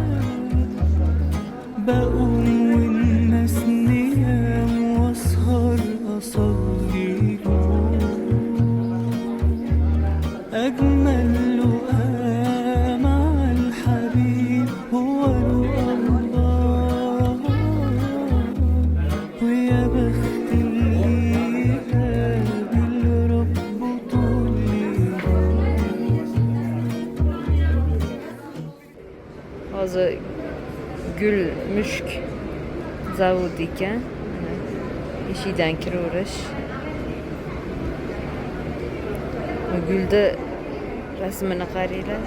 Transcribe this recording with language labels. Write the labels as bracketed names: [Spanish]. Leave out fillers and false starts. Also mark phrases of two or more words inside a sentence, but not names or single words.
[Arabic] بقوم والناس نيام وأسهر أصلي له أجمل لقاء مع الحبيب هو لقاء الله ويا بخت اللي يقابل ربه طول ليله. [Uzbek] Hozir gul mushk zavodi ekan. Eshikdan kiraverish. Gulda rasmini qaranglar.